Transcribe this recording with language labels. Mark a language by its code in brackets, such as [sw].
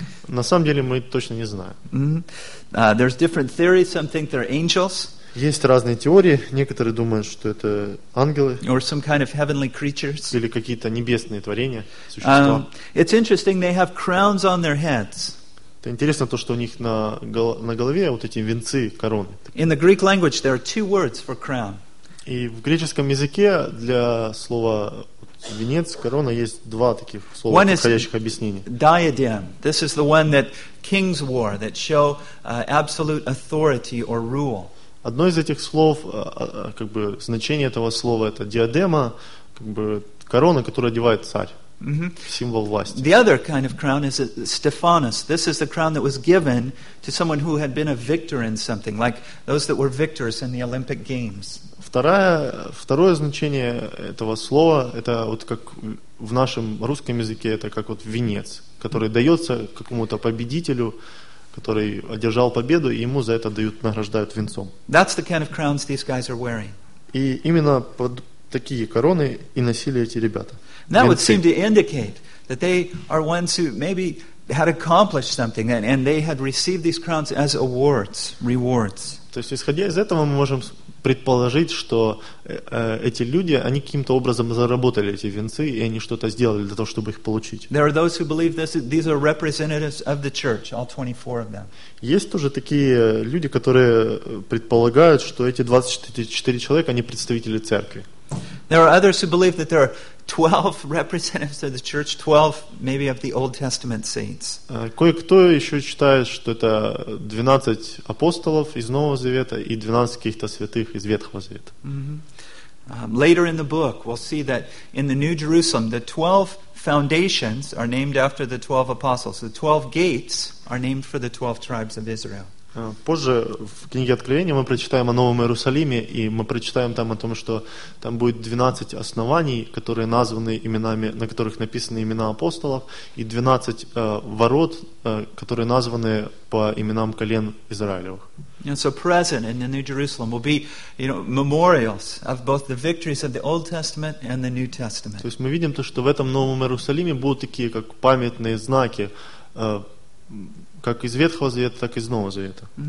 [ru] На самом деле мы точно не знаем. [en] Mm-hmm. There's different theories. Some think they're angels. [ru] Есть разные теории. Некоторые думают, что это ангелы. [en] Or some kind of heavenly creatures. [ru] Или какие-то небесные творения, существа. [en] It's interesting, they have crowns on their heads. [ru] Это интересно то, что у них на голове вот эти венцы, короны. [en] In the Greek language, there are two words for crown. [ru] И в греческом языке для слова венец, корона, есть два таких слова, [en] one [ru] подходящих объяснений. [en] Diadem. This is the one that kings wore, that show absolute authority or rule. [ru] Одно из этих слов, как бы значение этого слова, это диадема, как бы корона, которую одевает царь, mm-hmm. символ власти. [en] The other kind of crown is Stephanos. This is the crown that was given to someone who had been a victor in something, like those that were victors in the Olympic Games. [ru] Второе значение этого слова, это вот как в нашем русском языке, это как вот венец, который дается какому-то победителю, который одержал победу, и ему за это награждают венцом. [en] That's the kind of crowns these guys are wearing. [ru] И именно под такие короны и носили эти ребята. [en] That would seem to indicate that they are ones who maybe had accomplished something, and they had received these crowns as awards, rewards. [ru] То есть, исходя из этого, мы можем предположить, что эти люди, они каким-то образом заработали эти венцы, и они что-то сделали для того, чтобы их получить. [en] There are those who believe this, these are representatives of the church, all 24 of them. [ru] Есть тоже такие люди, которые предполагают, что эти 24 человека, они представители церкви. [en] There are others who believe that there are 12 representatives of the church, 12 maybe of the Old Testament saints. [ru] Кое-кто еще считает, что это 12 апостолов из Нового Завета и 12 каких-то святых из Ветхого Завета. [en] Later in the book, we'll see that in the New Jerusalem, the 12 foundations are named after the 12 apostles. The 12 gates are named for the 12 tribes of Israel. [ru] Позже в книге Откровения мы прочитаем о Новом Иерусалиме, и мы прочитаем там о том, что там будет 12 оснований, которые названы именами, на которых написаны имена апостолов, и 12 ворот, которые названы по именам колен Израилевых. [en] And so present in the New Jerusalem will be, you know, memorials of both the victories of the Old Testament and the New Testament. [ru] То есть мы видим то, что в этом Новом Иерусалиме будут такие как памятные знаки, как из Ветхого Завета, так и из Нового Завета.